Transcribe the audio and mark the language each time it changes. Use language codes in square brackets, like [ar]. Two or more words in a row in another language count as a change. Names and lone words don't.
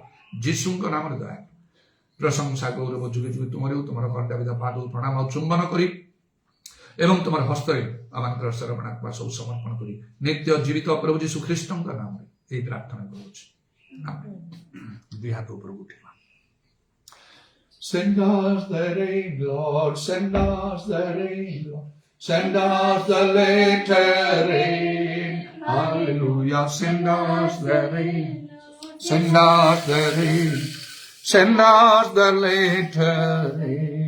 [or] ଯୀଶୁଙ୍କ ନାମରେ ଦୟା ପ୍ରଶଂସା ଗୌରବ ଯୁଗେ ଯୁଗେ ତୁମର ତୁମର କଣ୍ଟାବିଧା ପାଦକୁ ପ୍ରଣାମ ଆଉ ଚୁମ୍ବନ କରି ଏବଂ ତୁମର ହସ୍ତରେ ଆମଙ୍କର ଶରଣାତ୍ମା ସବୁ ସମର୍ପଣ କରି ନିତ୍ୟ ଜୀବିତ ପ୍ରଭୁ ଯୀଶୁ ଖ୍ରୀଷ୍ଟଙ୍କ ନାମରେ ଏହି ପ୍ରାର୍ଥନା କରୁଛି। ଦୁଇ ହାତ ଉପରକୁ ଉଠିବା। [en] Send us the rain, Lord, send us the rain, Lord. Send us the latter rain. Hallelujah. Send us the rain. Send us the rain. Send us the latter rain.